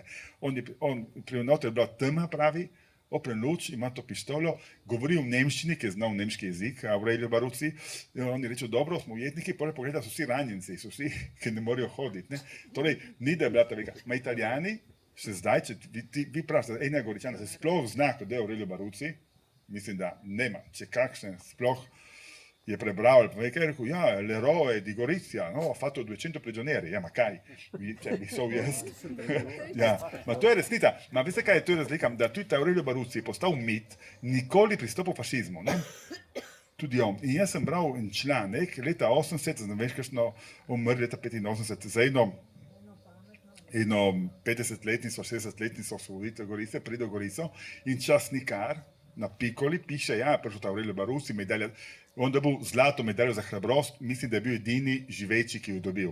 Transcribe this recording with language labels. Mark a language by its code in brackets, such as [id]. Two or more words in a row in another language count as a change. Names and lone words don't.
[sl] On pri noter je bila tema, pravi, opren luč, ima to pištolo, govori v nemščini, ki je znal nemški jezik, Aurelio Baruzzi, in on je rečel, dobro, smo ujetniki, potem pogleda, so vsi ranjenci, so vsi, ki ne morejo hoditi. Torej, ni da je bila ta veka. Ma Italijani, še zdaj, če vi pravite, enega Goričana, se sploh zna, kot je Aurelio Baruzzi, mislim, da nema, če kakšen sploh je prebral, ali pa nekaj je rekel, ja, [it] l'eroe di Gorizia, no, ha fatto 200 prigionieri, [sl] ja, ma kaj, če bi so jaz. Ja, ma to je resnica, ma veste kaj je to razlika, da tudi Aurelio Baruzzi je postal mit, nikoli pristopil fašizmu, ne? Tudi on. In jaz sem bral en članek, leta 80, ne veš, kakšno umrl leta 85, za eno 50-letnico, 60-letnico osvoboditve Gorice, pride v Gorico in časnikar na Pikoli piše, ja, prišel Aurelio Baruzzi, medalja, on dobil zlato medaljo za hrabrost, mislim, da je bil edini živeči, ki jo dobil.